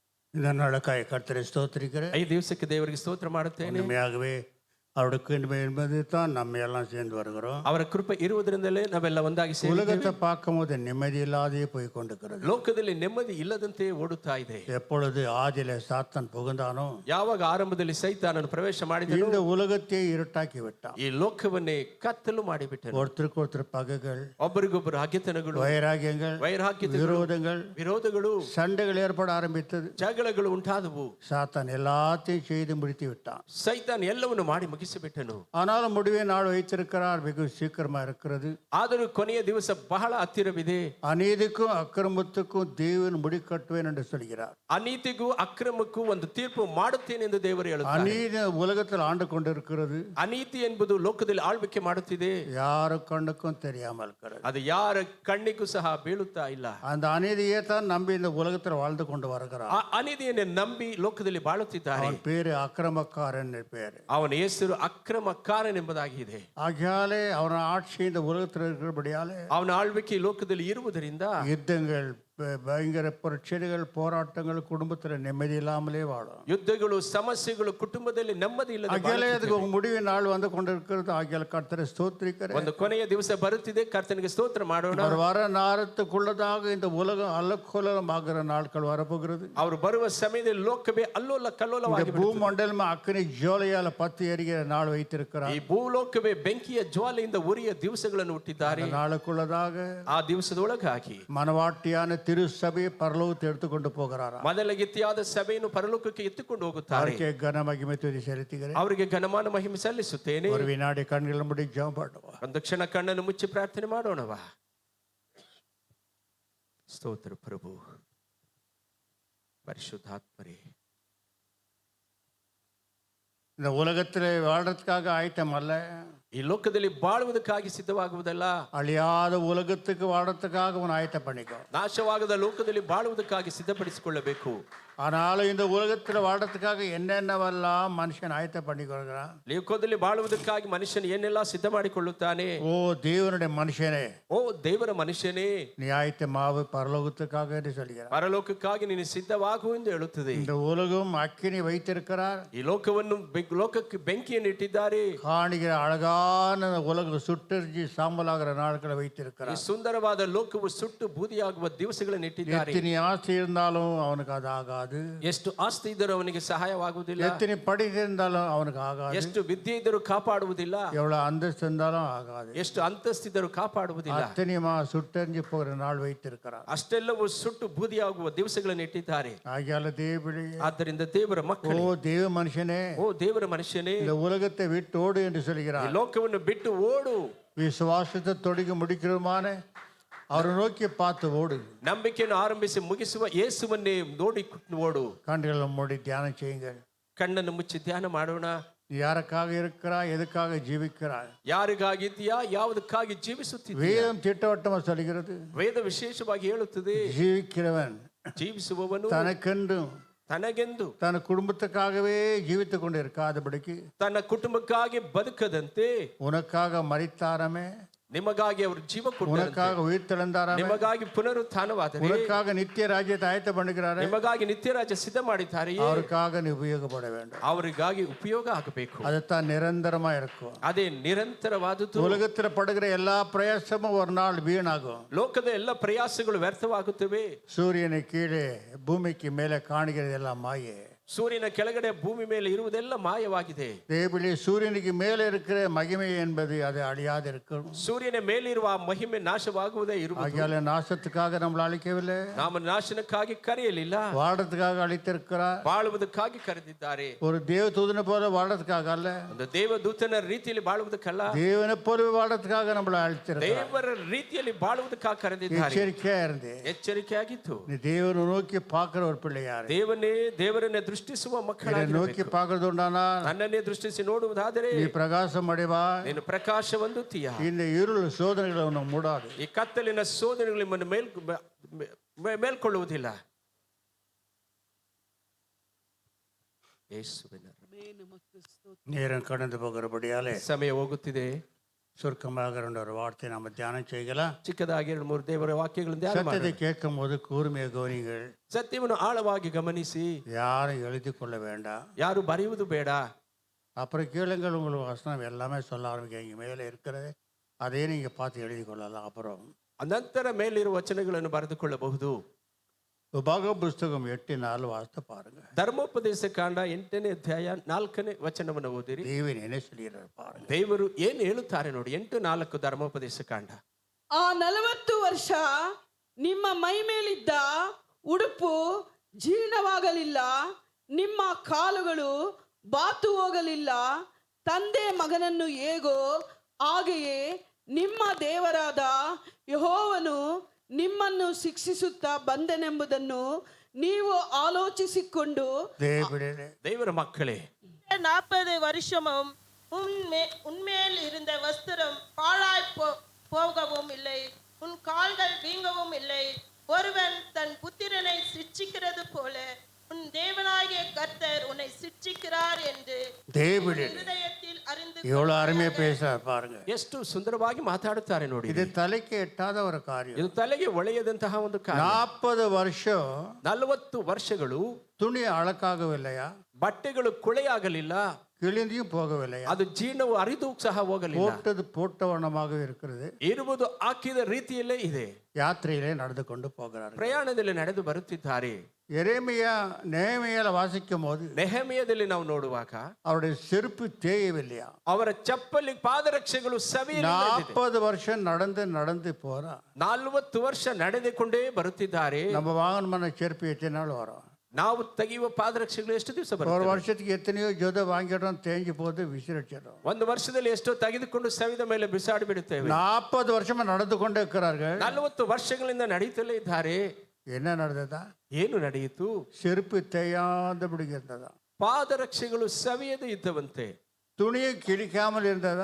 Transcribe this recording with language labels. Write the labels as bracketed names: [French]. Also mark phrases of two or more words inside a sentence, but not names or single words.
[Tamil] இந்த நாளுக்காய் கர்த்தரை ஸ்தோத்திரிக்கிறேன். [Kannada] ಈ ದಿವಸಕ್ಕೆ ದೇವರಿಗೆ ಸ್ತೋತ್ರ ಮಾಡುತ್ತೇನೆ. [Tamil] உண்மையாகவே அவருடைய கிருபை என்பது தான் நம்ம எல்லாம் சேர்ந்து வருகிறோம். [Kannada] ಅವರ ಕೃಪೆ ಇರುವುದರಿಂದಲೇ ನಾವೆಲ್ಲ ಒಂದಾಗಿ ಸೇರಿದ್ದೇವೆ. [Tamil] உலகத்தை பார்க்கும்போது நிம்மதி இல்லாதே போய் கொண்டிருக்கிறது. [Kannada] ಲೋಕದಲ್ಲಿ ನೆಮ್ಮದಿ ಇಲ್ಲದಂತೆ ಓಡುತ್ತಾ ಇದೆ. [Tamil] எப்பொழுது ஆதியிலே சாத்தான் புகுந்தானோ, [Kannada] ಯಾವಾಗ ಆರಂಭದಲ್ಲಿ ಸೈತಾನನು ಪ್ರವೇಶ ಮಾಡಿದನು, [Tamil] இந்த உலகத்தை இருட்டாக்கி விட்டான். [Kannada] ಈ ಲೋಕವನ್ನೇ ಕತ್ತಲು ಮಾಡಿಬಿಟ್ಟನು. [Tamil] ஒருத்தருக்கு ஒருத்தர் பகைகள், [Kannada] ಒಬ್ಬರಿಗೊಬ್ಬರು ಹಗೆತನಗಳು, [Tamil] வைராகியங்கள், [Kannada] ವೈರಾಗ್ಯತೆಗಳು, ವಿರೋಧಗಳು, [Tamil] சண்டைகள் ஏற்பட ஆரம்பித்தது. [Kannada] ಜಗಳಗಳು ಉಂಟಾದವು. [Tamil] சாத்தான் எல்லாத்தையும் செய்து முடித்து விட்டான். [Kannada] ಸೈತಾನ್ ಎಲ್ಲವನ್ನು ಮಾಡಿ ಮುಗಿಸಿಬಿಟ್ಟನು. [Tamil] ஆனாலும் முடிவே நாள் வைத்திருக்கிறார், வெகு சீக்கிரமா இருக்கிறது. [Kannada] ಆದರೂ ಕೊನೆಯ ದಿವಸ ಬಹಳ ಹತ್ತಿರವಿದೆ. [Tamil] அநீதிக்கும் அக்கிரமத்துக்கும் தேவன் முடி கட்டுவேன் என்று சொல்கிறார். [Kannada] ಅನೀತಿಗೂ ಅಕ್ರಮಕ್ಕೂ ಒಂದು ತೀರ್ಪು ಮಾಡುತ್ತೇನೆ ಎಂದು ದೇವರು ಹೇಳುತ್ತಾರೆ. [Tamil] அநீதி உலகத்தில் ஆண்டு கொண்டிருக்கிறது. [Kannada] ಅನೀತಿ ಎಂಬುದು ಲೋಕದಲ್ಲಿ ಆಳ್ವಿಕೆ ಮಾಡುತ್ತಿದೆ. [Tamil] யாரு கண்ணுக்கும் தெரியாமல் இருக்கிறது. [Kannada] ಅದು ಯಾರ ಕಣ್ಣಿಗೂ ಸಹ ಬೀಳುತ್ತಾ ಇಲ್ಲ. [Tamil] அந்த அநீதியை தான் நம்பி இந்த உலகத்தில் வாழ்ந்து கொண்டு வருகிறார். [Kannada] ಆ ಅನೀತಿಯನ್ನು ನಂಬಿ ಲೋಕದಲ್ಲಿ ಬಾಳುತ್ತಿದ್ದಾರೆ. [Tamil] அவன் பேரு அக்கிரமக்காரன் பேரு. [Kannada] ಅವನ ಹೆಸರು ಅಕ್ರಮಕಾರನೆಂಬುದಾಗಿದೆ. [Tamil] ஆகையாலே அவன் ஆட்சி இந்த உலகத்தில் இருக்கிறபடியாலே [Kannada] ಅವನ ಆಳ್ವಿಕೆ ಲೋಕದಲ್ಲಿ ಇರುವುದರಿಂದ [Tamil] யுத்தங்கள், பயங்கர பிரச்சனைகள், போராட்டங்கள், குடும்பத்தில் நிம்மதி இல்லாமலே வாழும். [Kannada] ಯುದ್ಧಗಳು, ಸಮಸ್ಯೆಗಳು, ಕುಟುಂಬದಲ್ಲಿ ನೆಮ್ಮದಿ ಇಲ್ಲದೆ [Tamil] ஆகையாலே அதுக்கு முடிவின் நாள் வந்து கொண்டிருக்கிறது. ஆகையால் கர்த்தரை ஸ்தோத்திரிக்கிறேன். [Kannada] ಒಂದು ಕೊನೆಯ ದಿವಸ ಬರುತ್ತಿದೆ. ಕರ್ತನಿಗೆ ಸ್ತೋತ್ರ ಮಾಡೋಣ. [Tamil] அவர் வர நேரத்துக்குள்ளதாக இந்த உலகம் அல்லக்கோலமாகிற நாட்கள் வரப்போகிறது. [Kannada] ಅವರು ಬರುವ ಸಮಯದಲ್ಲಿ ಲೋಕವೇ ಅಲ್ಲೋಲ ಕಲ್ಲೋಲವಾಗಿ [Tamil] பூமண்டலம் அக்கினி ஜோலையால பத்தி எரிகிற நாள் வைத்திருக்கிறார். [Kannada] ಈ ಭೂಲೋಕವೇ ಬೆಂಕಿಯ ಜ್ವಾಲೆಯಿಂದ ಉರಿಯ ದಿವಸಗಳನ್ನು ಹುಟ್ಟಿದ್ದಾರೆ. [Tamil] நாளுக்குள்ளதாக [Kannada] ಆ ದಿವಸದೊಳಗಾಗಿ [Tamil] மனவாட்டியான திருச்சபையை பரலோகத்தை எடுத்துக்கொண்டு போகிறாராம். [Kannada] ಮೊದಲಗಿತ್ತಿಯಾದ ಸಭೆಯನ್ನು ಪರಲೋಕಕ್ಕೆ ಎತ್ತಿಕೊಂಡು ಹೋಗುತ್ತಾರೆ. [Tamil] அவருக்கு கன மகிமை துதி செலுத்துகிறேன். [Kannada] ಅವರಿಗೆ ಘನಮಾನ ಮಹಿಮೆ ಸಲ್ಲಿಸುತ್ತೇನೆ. [Tamil] ஒரு வினாடி கண்களை மூடி ஜெபம் பண்ணுவோம். [Kannada] ಒಂದು ಕ್ಷಣ ಕಣ್ಣನ್ನು ಮುಚ್ಚಿ ಪ್ರಾರ್ಥನೆ ಮಾಡೋಣವಾ. ಸ್ತೋತ್ರ ಪ್ರಭು. ಪರಿಶುದ್ಧಾತ್ಮರೇ, [Tamil] இந்த உலகத்தில் வாழ்றதுக்காக ஆயத்தம் அல்ல, [Kannada] ಈ ಲೋಕದಲ್ಲಿ ಬಾಳುವುದಕ್ಕಾಗಿ ಸಿದ್ಧವಾಗುವುದಲ್ಲ, [Tamil] அழியாத உலகத்துக்கு வாழ்றதுக்காக அவன் ஆயத்தம் பண்ணிக்கோ. [Kannada] ನಾಶವಾಗದ ಲೋಕದಲ್ಲಿ ಬಾಳುವುದಕ್ಕಾಗಿ ಸಿದ್ಧಪಡಿಸಿಕೊಳ್ಳಬೇಕು. [Tamil] ஆனாலும் இந்த உலகத்தில் வாழ்றதுக்காக என்னென்னவெல்லாம் மனுஷன் ஆயத்தம் பண்ணிக்கொள்கிறான். [Kannada] ಲೋಕದಲ್ಲಿ ಬಾಳುವುದಕ್ಕಾಗಿ ಮನುಷ್ಯನು ಏನೆಲ್ಲ ಸಿದ್ಧ ಮಾಡಿಕೊಳ್ಳುತ್ತಾನೆ. [Tamil] ஓ தேவனுடைய மனுஷனே, [Kannada] ಓ ದೇವರ ಮನುಷ್ಯನೇ, [Tamil] நீ ஆயத்தமாவு பரலோகத்துக்காக என்று சொல்கிறார். [Kannada] ಪರಲೋಕಕ್ಕಾಗಿ ನೀನು ಸಿದ್ಧವಾಗು ಎಂದು ಹೇಳುತ್ತದೆ. [Tamil] இந்த உலகம் அக்கினி வைத்திருக்கிறார். [Kannada] ಈ ಲೋಕವನ್ನು ಲೋಕಕ್ಕೆ ಬೆಂಕಿಯನ್ನು ಇಟ್ಟಿದ್ದಾರೆ. [Tamil] காணுகிற அழகான உலகம் சுட்டெரிஞ்சு சாம்பலாகிற நாட்களை [Kannada] ಈ [Tamil] வைத்திருக்கிறார். [Kannada] ಸುಂದರವಾದ ಲೋಕವು ಸುಟ್ಟು ಬೂದಿಯಾಗುವ ದಿವಸಗಳನ್ನು ಇಟ್ಟಿದ್ದಾರೆ. [Tamil] எத்தனை ஆசை இருந்தாலும் அவனுக்கு அது ஆகாது. [Kannada] ಎಷ್ಟು ಆಸ್ತಿ ಇದ್ದರೂ ಅವನಿಗೆ ಸಹಾಯವಾಗುವುದಿಲ್ಲ. [Tamil] எத்தனை படித்திருந்தாலும் அவனுக்கு ஆகாது. [Kannada] ಎಷ್ಟು ವಿದ್ಯೆ ಇದ್ದರೂ ಕಾಪಾಡುವುದಿಲ್ಲ. [Tamil] எவ்வளவு அந்தஸ்து இருந்தாலும் ஆகாது. [Kannada] ಎಷ್ಟು ಅಂತಸ್ತಿದ್ದರೂ ಕಾಪಾಡುವುದಿಲ್ಲ. [Tamil] அத்தனையுமா சுட்டெரிஞ்சு போகிற நாள் வைத்திருக்கிறார். [Kannada] ಅಷ್ಟೆಲ್ಲವೂ ಸುಟ್ಟು ಬೂದಿಯಾಗುವ ದಿವಸಗಳನ್ನು ಇಟ್ಟಿದ್ದಾರೆ. [Tamil] ஆகையால தேவனே, [Kannada] ಆದ್ದರಿಂದ ದೇವರ [Tamil] ஓ [Kannada] ಮಕ್ಕಳು, [Tamil] தேவ மனுஷனே, [Kannada] ಓ ದೇವರ ಮನುಷ್ಯನೇ, [Tamil] இந்த உலகத்தை விட்டோடு என்று [Kannada] ಈ [Tamil] சொல்கிறார். [Kannada] ಲೋಕವನ್ನು ಬಿಟ್ಟು ಓಡು. [Tamil] விசுவாசத்தை தொடங்கி முடிக்கிறமான அவரை நோக்கி பார்த்து ஓடு. [Kannada] ನಂಬಿಕೆಯನ್ನು ಆರಂಭಿಸಿ ಮುಗಿಸುವ ಯೇಸುವನ್ನೇ ನೋಡಿ ಓಡು. [Tamil] கண்களை மூடி தியானம் செய்யுங்கள். [Kannada] ಕಣ್ಣನ್ನು ಮುಚ್ಚಿ ಧ್ಯಾನ ಮಾಡೋಣ. [Tamil] நீ யாருக்காக இருக்கிறாய், எதுக்காக ஜீவிக்கிறாய்? [Kannada] ಯಾರಿಗಾಗಿದ್ದೀಯಾ, ಯಾವುದಕ್ಕಾಗಿ ಜೀವಿಸುತ್ತಿದ್ದೀಯಾ? [Tamil] வேதம் திட்டவட்டமா சொல்கிறது, [Kannada] ವೇದ ವಿಶೇಷವಾಗಿ ಹೇಳುತ್ತದೆ, [Tamil] ஜீவிக்கிறவன் [Kannada] ಜೀವಿಸುವವನು [Tamil] தனக்கென்றும் [Kannada] ತನಗೆಂದು [Tamil] தன் குடும்பத்துக்காகவே ஜீவித்துக் கொண்டு இருக்காதபடிக்கு [Kannada] ತನ್ನ ಕುಟುಂಬಕ್ಕಾಗಿ ಬದುಕದಂತೆ [Tamil] உனக்காக மரித்தாரமே, [Kannada] ನಿಮಗಾಗಿ ಅವರು ಜೀವ ಕೊಟ್ಟರು, [Tamil] உனக்காக உயிர் தெழுந்தாரமே, [Kannada] ನಿಮಗಾಗಿ ಪುನರುತ್ಥಾನವಾದರೆ, [Tamil] உனக்காக நித்திய ராஜ்யத்தை ஆயத்த பண்ணுகிறாரே, [Kannada] ನಿಮಗಾಗಿ ನಿತ್ಯ ರಾಜ್ಯ ಸಿದ್ಧ ಮಾಡಿದ್ದಾರೆಯೇ, [Tamil] அவருக்காக நீ உபயோகப்பட வேண்டும். [Kannada] ಅವರಿಗಾಗಿ ಉಪಯೋಗ ಆಗಬೇಕು. [Tamil] அதுதான் நிரந்தரமா இருக்கும். [Kannada] ಅದೇ ನಿರಂತರವಾದದ್ದು. [Tamil] உலகத்தில் படுகிற எல்லா பிரயாசமும் ஒரு நாள் வீணாகும். [Kannada] ಲೋಕದ ಎಲ್ಲ ಪ್ರಯಾಸಗಳು ವ್ಯರ್ಥವಾಗುತ್ತವೆ. [Tamil] சூரியனை கீழே பூமிக்கு மேலே காணுகிறது எல்லாம் மாயே. [Kannada] ಸೂರ್ಯನ ಕೆಳಗಡೆ ಭೂಮಿ ಮೇಲೆ ಇರುವುದೆಲ್ಲ ಮಾಯವಾಗಿದೆ. [Tamil] தேவனே, சூரியனுக்கு மேலே இருக்கிற மகிமை என்பது அது அழியாது இருக்கும். [Kannada] ಸೂರ್ಯನ ಮೇಲಿರುವ ಆ ಮಹಿಮೆ ನಾಶವಾಗುವುದೇ ಇರುವುದು. [Tamil] ஆகையால நாசத்துக்காக நம்மளை அழிக்கவில்லை, [Kannada] ನಾವು ನಾಶನಕ್ಕಾಗಿ ಕರೆಯಲಿಲ್ಲ, [Tamil] வாழறதுக்காக அழித்திருக்கிறார். [Kannada] ಬಾಳುವುದಕ್ಕಾಗಿ ಕರೆದಿದ್ದಾರೆ. [Tamil] ஒரு தேவ தூதனை போல வாழறதுக்காக அல்ல, [Kannada] ಒಂದು ದೇವದೂತನ ರೀತಿಯಲ್ಲಿ ಬಾಳುವುದಕ್ಕಲ್ಲ, [Tamil] தேவனை போலவே வாழறதுக்காக நம்மளை அழித்திருக்கிறார். [Kannada] ದೇವರ ರೀತಿಯಲ್ಲಿ ಬಾಳುವುದಕ್ಕಾಗಿ ಕರೆದಿದ್ದಾರೆ. [Tamil] எச்சரிக்கையா இருந்தே, [Kannada] ಎಚ್ಚರಿಕೆಯಾಗಿತ್ತು. [Tamil] நீ தேவனை நோக்கி பார்க்கிற ஒரு பிள்ளையாரு, [Kannada] ದೇವರನ್ನೇ ದೃಷ್ಟಿಸುವ [Tamil] இதை [Kannada] ಮಕ್ಕಳಾಗಿ [Tamil] நோக்கி பார்க்கறது உண்டானா [Kannada] ನನ್ನನ್ನೇ ದೃಷ್ಟಿಸಿ ನೋಡುವುದಾದರೆ [Tamil] நீ பிரகாசம் அடைவா. [Kannada] ನೀನು ಪ್ರಕಾಶ ಹೊಂದುತ್ತೀಯ. [Tamil] இந்த இருள் சோதனைகளை உன்னை மூடாது. [Kannada] ಈ ಕತ್ತಲಿನ ಸೋದನೆಗಳು ನಿಮ್ಮನ್ನು ಮೇಲ್ಕೊಳ್ಳುವುದಿಲ್ಲ. ಯೇಸುವಿನ [Tamil] நேரம் கடந்து போகிறபடியாலே [Kannada] ಸಮಯ ಹೋಗುತ್ತಿದೆ. [Tamil] சுருக்கமாக ஒரு வார்த்தை நாம் தியானம் செய்யலாம். [Kannada] ಚಿಕ್ಕದಾಗಿ 2-3 ದೇವರ ವಾಕ್ಯಗಳನ್ನು ಧ್ಯಾನ [Tamil] சத்தத்தை [Kannada] ಮಾಡೋಣ. [Tamil] கேட்கும் போது கூர்மையை கவனிங்கள். [Kannada] ಸತ್ಯವನ್ನು ಆಳವಾಗಿ ಗಮನಿಸಿ, [Tamil] யாரும் எழுதி கொள்ள வேண்டாம். [Kannada] ಯಾರು ಬರೆಯುವುದು ಬೇಡ. [Tamil] அப்புறம் கேளுங்கள், உங்களுக்கு வசனம் எல்லாமே சொல்ல ஆரம்பிக்க மேலே இருக்கிறது, அதே நீங்கள் பார்த்து எழுதி கொள்ளலாம். அப்புறம் [Kannada] ನಂತರ ಮೇಲಿರುವ ವಚನಗಳನ್ನು ಬರೆದುಕೊಳ್ಳಬಹುದು. [Tamil] உபாக புஸ்தகம் 8:4 வாசித்து பாருங்க. [Kannada] ಧರ್ಮೋಪದೇಶ ಕಾಂಡ 8ನೇ ಅಧ್ಯಾಯ 4ನೇ ವಚನವನ್ನು ಓದಿರಿ. [Tamil] தேவன் என்ன சொல்கிறார் பாருங்க. [Kannada] ದೇವರು ಏನು ಹೇಳುತ್ತಾರೆ ನೋಡಿ. 8:4 ಧರ್ಮೋಪದೇಶ ಕಾಂಡ. ಆ 40 ವರ್ಷ ನಿಮ್ಮ ಮೈ ಮೇಲಿದ್ದ ಉಡುಪು ಜೀರ್ಣವಾಗಲಿಲ್ಲ, ನಿಮ್ಮ ಕಾಲುಗಳು ಬಾತು ಹೋಗಲಿಲ್ಲ. ತಂದೆ ಮಗನನ್ನು ಹೇಗೋ ಹಾಗೆಯೇ ನಿಮ್ಮ ದೇವರಾದ ಯೆಹೋವನು ನಿಮ್ಮನ್ನು ಶಿಕ್ಷಿಸುತ್ತಾ ಬಂದನೆಂಬುದನ್ನು ನೀವು ಆಲೋಚಿಸಿಕೊಂಡು ದೇವರ ಮಕ್ಕಳೇ, [Tamil] 40 வருஷமும் உன்மேல் இருந்த வஸ்திரம் பாழாய் போகவும் இல்லை, உன் கால்கள் வீங்கவும் இல்லை. ஒருவன் தன் புத்திரனை சிட்சிக்கிறது போல உன் தேவனாகிய கர்த்தர் உன்னை சிட்சிக்கிறார் என்று இருதயத்தில் அறிந்து. எவ்வளவு அருமையா பேசுறார் பாருங்க. [Kannada] ಎಷ್ಟು ಸುಂದರವಾಗಿ ಮಾತಾಡುತ್ತಾರೆ ನೋಡಿ. [Tamil] இது தலைக்கு எட்டாத ஒரு காரியம். [Kannada] ಇದು ತಲೆಗೆ ಒಳೆಯದಂತಹ ಒಂದು ಕಾರ್ಯ. [Tamil] 40 வருஷம் [Kannada] 40 ವರ್ಷಗಳು [Tamil] துணி அழகாகவில்லையா, [Kannada] ಬಟ್ಟೆಗಳು ಕೊಳೆಯಾಗಲಿಲ್ಲ, [Tamil] கிழிந்தியும் போகவில்லையா, [Kannada] ಅದು ಜೀರ್ಣವು ಅರಿದು ಸಹ ಹೋಗಲಿಲ್ಲ. [Tamil] போட்டது போட்டவண்ணமாக இருக்கிறது. [Kannada] ಇರುವುದು ಹಾಕಿದ ರೀತಿಯಲ್ಲೇ ಇದೆ. [Tamil] யாத்திரையிலே நடந்து கொண்டு போகிறார். [Kannada] ಪ್ರಯಾಣದಲ್ಲಿ ನಡೆದು ಬರುತ್ತಿದ್ದಾರೆ. [Tamil] நெகேமியால வாசிக்கும் போது [Kannada] ನೆಹೆಮೀಯದಲ್ಲಿ ನಾವು ನೋಡುವಾಗ [Tamil] அவருடைய செருப்பு தேயவில்லையா, [Kannada] ಅವರ ಚಪ್ಪಲಿ ಪಾದರಕ್ಷೆಗಳು ಸವಿಯಲಿಲ್ಲ. [Tamil] 40 வருஷம் நடந்து நடந்து போறா. [Kannada] 40 ವರ್ಷ ನಡೆದುಕೊಂಡೇ ಬರುತ್ತಿದ್ದಾರೆ. [Tamil] நம்ம வாங்கணுமான செருப்பு எத்தனை நாள் வரும்? [Kannada] ನಾವು ತೆಗೆಯುವ ಪಾದರಕ್ಷೆಗಳು ಎಷ್ಟು ದಿವಸ [Tamil] ஒரு [Kannada] ಬರ್ತವೆ? [Tamil] வருஷத்துக்கு எத்தனையோ ஜோத வாங்கிடுறோம், தேஞ்சு போது விசிறிச்சிடும். [Kannada] ಒಂದು ವರ್ಷದಲ್ಲಿ ಎಷ್ಟೋ ತೆಗೆದುಕೊಂಡು ಸವಿದ ಮೇಲೆ ಬಿಸಾಡಿ ಬಿಡುತ್ತೇವೆ. [Tamil] 40 வருஷமா நடந்து கொண்டே இருக்கிறார்கள். [Kannada] 40 ವರ್ಷಗಳಿಂದ ನಡೀತಲೇ ಇದ್ದಾರೆ. [Tamil] என்ன நடந்ததா? [Kannada] ಏನು ನಡೆಯಿತು? [Tamil] செருப்பு தேயாதபடி இருந்ததா, [Kannada] ಪಾದರಕ್ಷೆಗಳು ಸವಿಯದೆ ಇದ್ದವಂತೆ, [Tamil] துணியை கிழிக்காமல் இருந்ததா,